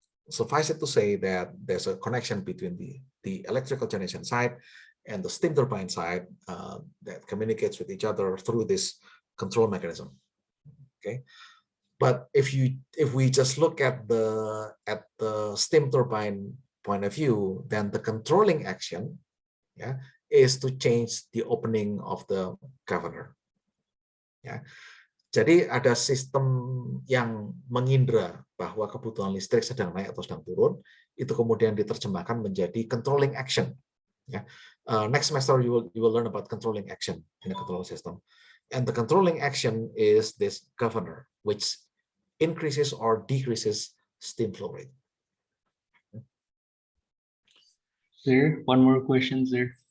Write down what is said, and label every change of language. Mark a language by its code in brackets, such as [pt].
[en] Suffice it to say that there's a connection between the electrical generation side and the steam turbine side that communicates with each other through this control mechanism. Okay, but if we just look at the steam turbine point of view, then the controlling action, yeah, is to change the opening of the governor. [id] Ya. Jadi ada sistem yang mengindra bahwa kebutuhan listrik sedang naik atau sedang turun, itu kemudian diterjemahkan menjadi controlling action. Ya. [en] Next semester you will learn about controlling action in a control system. And the controlling action is this governor, which increases or decreases steam flow rate. Sir, one more question, sir.